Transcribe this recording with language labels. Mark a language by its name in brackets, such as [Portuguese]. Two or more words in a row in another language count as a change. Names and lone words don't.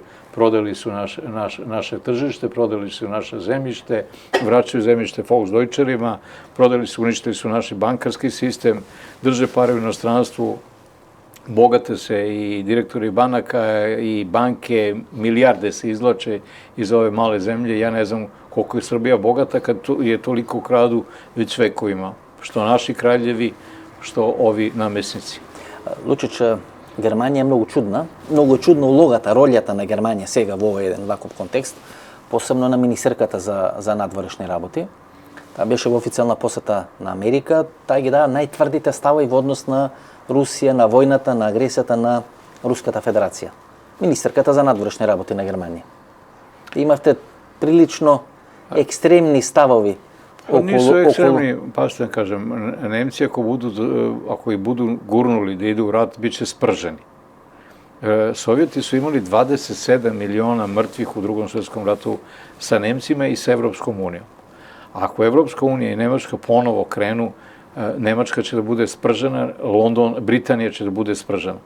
[Serbian] Prodali su naše tržište, prodali su naše zemljište, vraćaju zemljište Volksdeutcherima, uništili su naš bankarski sistem, drže pare u inostranstvu, bogate se i direktori banaka i banke, milijarde se izvlače iz ove male zemlje. Ja ne znam koliko je Srbija bogata kad je toliko kradu već vekovima. Što naši kraljevi, što ovi namesnici. [Macedonian] Лучич, Германија е многу чудна. Многу е чудна улогата, ролјата на Германија сега во овој еден ваков контекст, посебно на министерката за надворешни работи. Таа беше во официјална посета на Америка, таа ги дава најтврдите ставови во однос на Русија, на војната, на агресијата на Руската Федерација. Министерката за надворешни работи на Германија. Имавте прилично екстремни ставови околу... [Serbian] Nisu ekstremni, pa što da kažem, Nemci ako ih budu gurnuli da idu u rat, bit će sprženi. Sovjeti su imali 27 miliona mrtvih u Drugom svjetskom ratu sa Nemcima i sa Evropskom unijom. Ako Evropska unija i Nemačka ponovo krenu, Nemačka će da bude spržena, Britanija će da bude spržena.